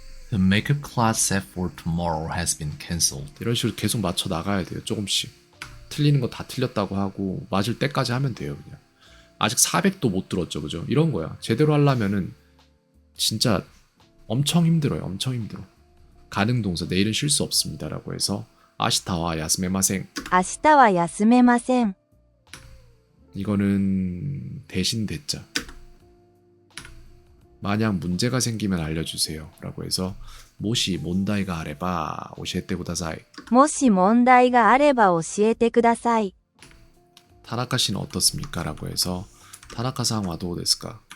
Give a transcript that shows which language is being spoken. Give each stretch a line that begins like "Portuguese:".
English: The makeup class set for tomorrow has been cancelled.
Korean: 이런 식으로 계속 맞춰 나가야 돼요. 조금씩. 틀리는 거 다 틀렸다고 하고 맞을 때까지 하면 돼요. 그냥. 아직 400도 못 들었죠. 그죠? 이런 거야. 제대로 하려면은 진짜 엄청 힘들어요. 엄청 힘들어. 가능 동사 내일은 쉴 수 없습니다라고 해서
Japanese: 아시타와 야스메마생. 明日は休めません
Korean: 이거는 대신 대자. 만약 문제가 생기면 알려주세요. 라고 해서
Japanese: 모시 몬다이가 아레바 오시에테 구다사이. もし問題があれば教えてください
Korean: 타나카 씨는 어떻습니까? 라고 해서
Japanese: 타나카상와 도우데스까?